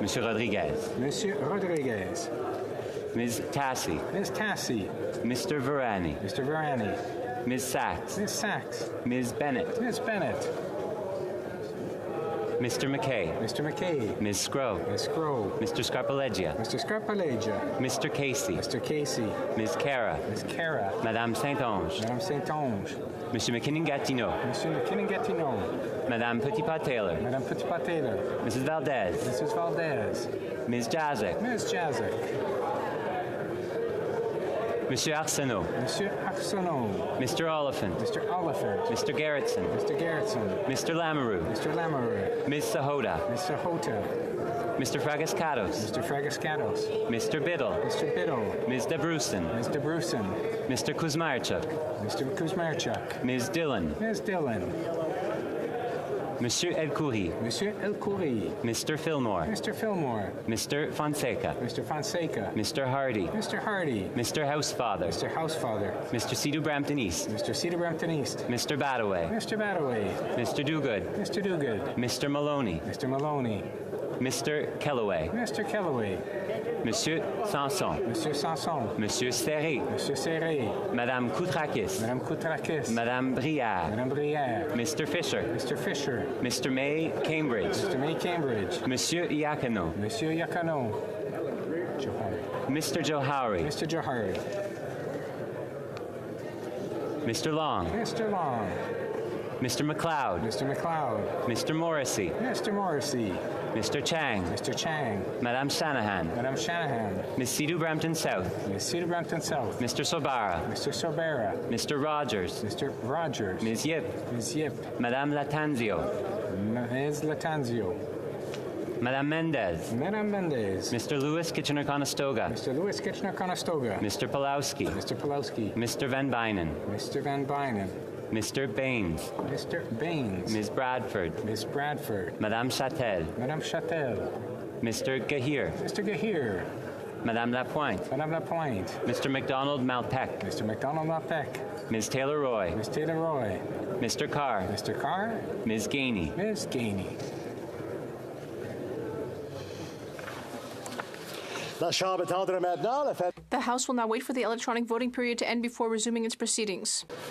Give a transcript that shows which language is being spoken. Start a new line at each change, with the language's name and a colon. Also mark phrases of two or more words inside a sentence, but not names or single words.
English: Monsieur Rodriguez. Monsieur Rodriguez. Ms. Tassi. Ms. Tassi. Mr. Varani. Mr. Varani. Ms. Sachs. Ms. Sachs. Ms. Bennett. Ms. Bennett. Mr. McKay. Mr. McKay. Ms. Scrow. Ms. Scrow. Mr. Scarpaleggia. Mr. Scarpaleggia. Mr. Casey. Mr. Casey. Ms. Cara. Ms. Cara. Madame Saint-Onge. Madame Saint-Onge. Monsieur McKinnon-Gatineau. Monsieur McKinnon-Gatineau. Madame Petitpas-Taylor. Madame Petitpas-Taylor. Mrs. Valdez. Mrs. Valdez. Ms. Jazek. Ms. Jazek. Monsieur Arsenault. Monsieur Arsenault. Mr. Oliphant. Mr. Oliphant. Mr. Gerritsen. Mr. Gerritsen. Mr. Lamoureux. Mr. Lamoureux. Ms. Sahota. Ms. Sahota. Mr. Fragascatos. Mr. Fragascatos. Mr. Biddle. Mr. Biddle. Ms. Debrusin. Ms. Debrusin. Mr. Kuzmarchuk. Mr. Kuzmarchuk. Ms. Dillon. Ms. Dillon. Monsieur Elkoury. Monsieur Elkoury. Mr. Fillmore. Mr. Fillmore. Mr. Fonseca. Mr. Fonseca. Mr. Hardy. Mr. Hardy. Mr. Housefather. Mr. Housefather. Mr. Cedar Brampton East. Mr. Cedar Brampton East. Mr. Badaway. Mr. Badaway. Mr. Dogood. Mr. Dogood. Mr. Maloney. Mr. Maloney. Mr. Kellaway. Mr. Kellaway. Monsieur Sanson. Monsieur Sanson. Monsieur Serré. Monsieur Serré. Madame Koutrakis. Madame Koutrakis. Madame Briard. Madame Brière. Mr. Fisher. Mr. Fisher. Mr. May Cambridge. Mr. May Cambridge. Monsieur Iacano. Monsieur Iacano. Mr. Johari. Mr. Johari. Mr. Long. Mr. Long. Mr. McLeod. Mr. McLeod. Mr. Morrissey. Mr. Morrissey. Mr. Chang. Mr. Chang. Madame Shanahan. Madame Shanahan. Miss Cedar Brampton South. Miss Cedar Brampton South. Mr. Sobara. Mr. Sobera. Mr. Rogers. Mr. Rogers. Ms. Yip. Ms. Yip. Madame Latanzio. Ms. Latanzio. Madame Mendez. Madame Mendez. Mr. Lewis Kitchener-Conestoga. Mr. Lewis Kitchener-Conestoga. Mr. Pulowski. Mr. Pulowski. Mr. Van Bynen. Mr. Van Bynen. Mr. Baines. Mr. Baines. Ms. Bradford. Miss Bradford. Madame Châtel. Madame Châtel. Mr. Gahir. Mr. Gahir. Madame Lapointe. Madame Lapointe. Mr. McDonald Malpeck. Mr. McDonald Malpeck. Ms. Taylor Roy. Miss Taylor Roy. Mr. Carr. Mr. Carr. Ms. Gainey. Ms. Gainey. The House will now wait for the electronic voting period to end before resuming its proceedings.